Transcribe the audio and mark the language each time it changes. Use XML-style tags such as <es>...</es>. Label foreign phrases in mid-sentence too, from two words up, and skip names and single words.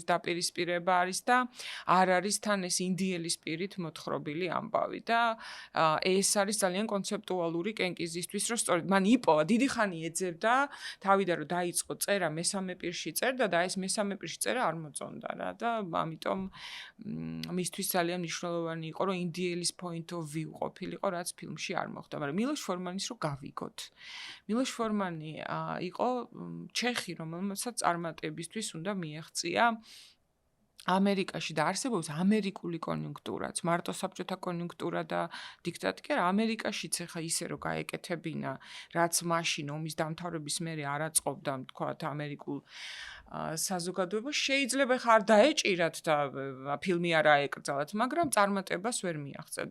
<ka>დაპირისპირება არის და არ არის თან ეს ინდიელი სპირით მოთხრობილი ამბავი და ეს არის ძალიან კონცეპტუალური კენკიზისთვის, რომ სწორედ მან იპოვა, დიდი ხანი ეძებდა, თავიდან რომ დაიწყო წერა, მესამე პირში წერდა და ეს მესამე პირში წერა არ მოწონდა რა და ამიტომ მისთვის ძალიან მნიშვნელოვანი იყო, რომ ინდიელის</ka> <en>point of view</en> <ka>ყოფილიყო, რაც ფილმში არ მოხდა, მაგრამ მილოშ ფორმანის რო გავიგოთ. მილოშ ფორმანი იყო ჩეხი, რომელსაც წარმატებისთვის უნდა მიეღწია ამერიკაში და არსებობს ამერიკული კონიუნქტურაც, მარტო საბჭოთა კონიუნქტურა და დიქტატი კი არა, ამერიკაშიც ეხა ისე რომ გაეკეთებინა, რაც მაშინ ომის დამთავრების მერე არ აწყობდა, თქვათ, ამერიკულ საზოგადოებას, შეიძლება ხა არ დაეჭირათ და ფილმი არ აეკრძალათ, მაგრამ წარმატებას ვერ მიაღწევდა.</ka>